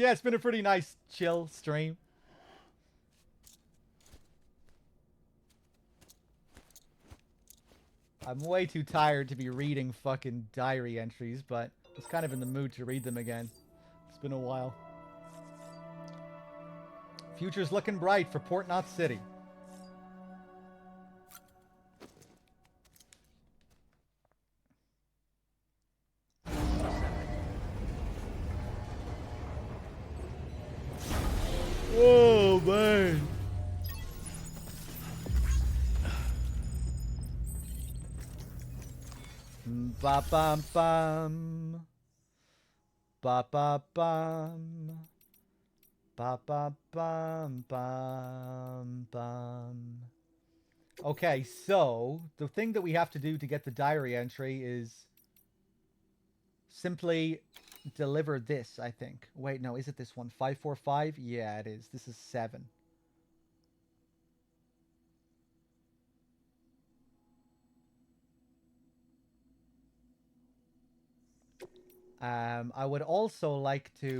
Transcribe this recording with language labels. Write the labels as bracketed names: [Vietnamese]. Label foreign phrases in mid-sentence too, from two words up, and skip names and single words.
[English] Yeah, it's been a pretty nice, chill stream. I'm way too tired to be reading fucking diary entries, but I was kind of in the mood to read them again. It's been a while. Future's looking bright for Port Knot City. Oh, man. Ba bum bum. Ba ba bum. Ba ba bum bum bum. Okay, so the thing that we have to do to get the diary entry is simply deliver this, I think. Wait, no, is it this one? 545? Yeah, it is. This is 7. I would also like to...